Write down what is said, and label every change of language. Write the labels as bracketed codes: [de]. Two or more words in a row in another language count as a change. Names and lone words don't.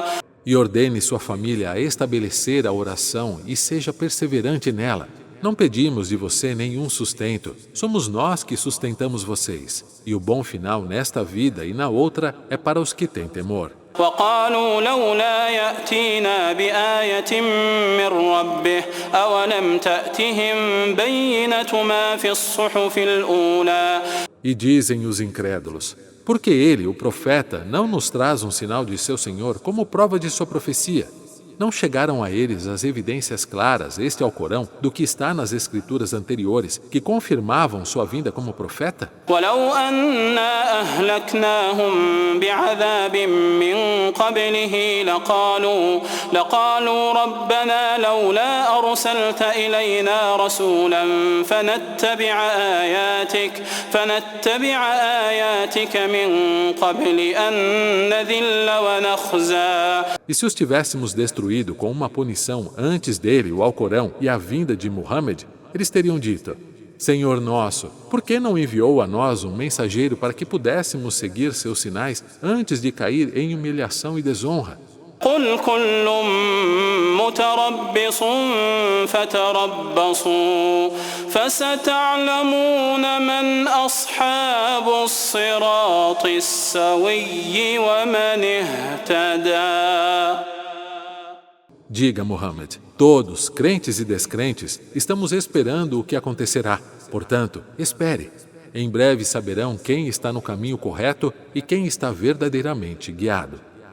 [pt] E ordene sua família a estabelecer a oração e seja perseverante nela. Não pedimos de você nenhum sustento. Somos nós que sustentamos vocês. E o bom final nesta vida e na outra é para os que têm temor. [ar] وقالوا لولا يأتينا بآية من ربه أولم تأتهم بينة ما في الصحف الأولى. [pt] E dizem os incrédulos: por que ele, o profeta, não nos traz um sinal de seu Senhor como prova de sua profecia? Não chegaram a eles as evidências claras, este Alcorão, do que está nas escrituras anteriores, que confirmavam sua vinda como profeta? [ar] ولو أنا أهلكناهم بعذاب من قبله لقالوا ربنا لولا أرسلت إلينا رسولا فنتبع آياتك من قبل أن نذل ونخزى. [pt] E se os tivéssemos destruído com uma punição antes dele, o Alcorão, e a vinda de Muhammad, eles teriam dito: Senhor nosso, por que não enviou a nós um mensageiro para que pudéssemos seguir seus sinais antes de cair em humilhação e desonra? [ar] قل كل متربص فتربصوا فستعلمون من أصحاب الصراط السوي ومن اهتدى. [pt] Diga, Muhammad, todos, crentes e descrentes, estamos esperando o que acontecerá. Portanto, espere. Em breve saberão quem está no caminho correto e quem está verdadeiramente guiado.